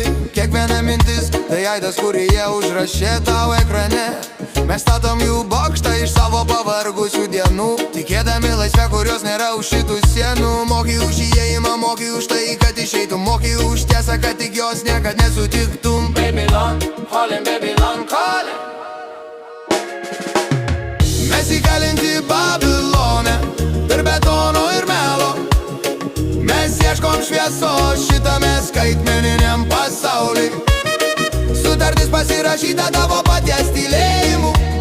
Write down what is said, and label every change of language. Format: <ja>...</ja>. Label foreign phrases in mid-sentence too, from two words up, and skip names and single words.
<lt>Kiekviena mintis tai aidas, kurį jie užrašė tau ekrane. Mes statom jų bokštą iš savo pavargusių dienų, tikėdami laisvę, kurios nėra už šitų sienų. Moki už įėjimą, moki už tai, kad išeitum, moki už tiesą, kad tik jos niekad nesutiktum.</lt> <en>Babylon, Babylon calling.</en> <lt>Mes įkalinti Babilone, tarp betono ir melo. Mes ieškom šviesos šitame skaitmeniniam pasauly. Sutartis pasirašyta tavo paties tylėjimu.</lt>